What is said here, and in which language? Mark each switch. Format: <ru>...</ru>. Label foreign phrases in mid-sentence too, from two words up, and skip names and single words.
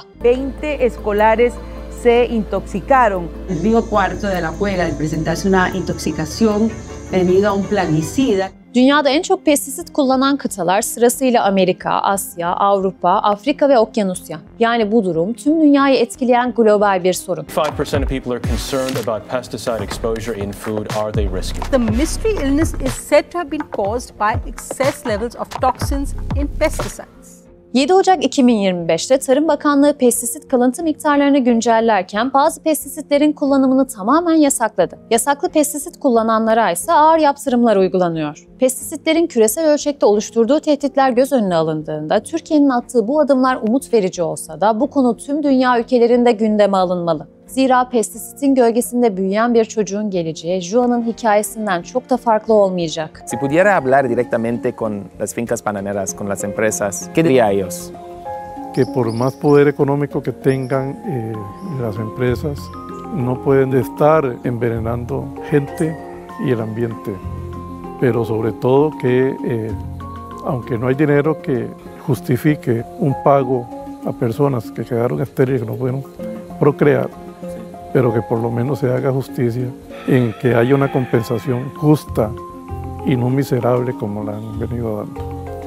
<es>20 escolares se intoxicaron. El Río Cuarto de la Puebla al presentarse una intoxicación debido a un plaguicida.</es> <tr>Dünyada en çok pestisit kullanan kıtalar sırasıyla Amerika, Asya, Avrupa, Afrika ve Okyanusya. Yani bu durum tüm dünyayı etkileyen global bir sorun.</tr> <en>5% of people are concerned about pesticide exposure in food. Are they risky? The mystery illness is said to have been caused by excess levels of toxins in pesticides.</en> <tr>7 Ocak 2025'te Tarım Bakanlığı pestisit kalıntı miktarlarını güncellerken bazı pestisitlerin kullanımını tamamen yasakladı. Yasaklı pestisit kullananlara ise ağır yaptırımlar uygulanıyor. Pestisitlerin küresel ölçekte oluşturduğu tehditler göz önüne alındığında Türkiye'nin attığı bu adımlar umut verici olsa da bu konu tüm dünya ülkelerinde gündeme alınmalı. Zira pestisitin gölgesinde büyüyen bir çocuğun geleceği Juan'ın hikayesinden çok da farklı olmayacak.</tr> <es>Si pudiera hablar directamente con las fincas bananeras, con las empresas, ¿qué diría a ellos? Que por más poder económico que tengan las empresas, no pueden estar envenenando gente y el ambiente. Pero sobre todo que, aunque no hay dinero que justifique un pago a personas que quedaron estériles, que no pudieron procrear, pero que por lo menos se haga justicia en que haya una compensación justa y no miserable como la han venido dando.</es>